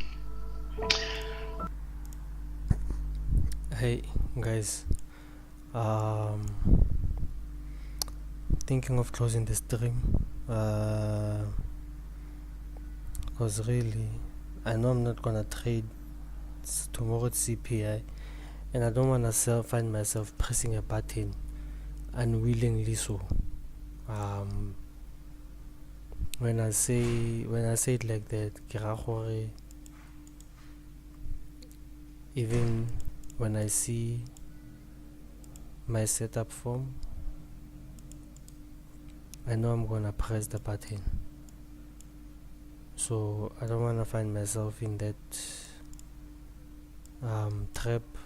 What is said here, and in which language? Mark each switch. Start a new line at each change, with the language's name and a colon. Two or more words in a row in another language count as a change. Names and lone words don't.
English: hey guys, thinking of closing the stream, because really I know I'm not gonna trade. Tomorrow it's CPI, and I don't wanna find myself pressing a button unwillingly. So when I say it like that,
Tswana: ke ra gore
English: even when I see my setup form, I know I'm gonna press the button. So I don't wanna find myself in that trap.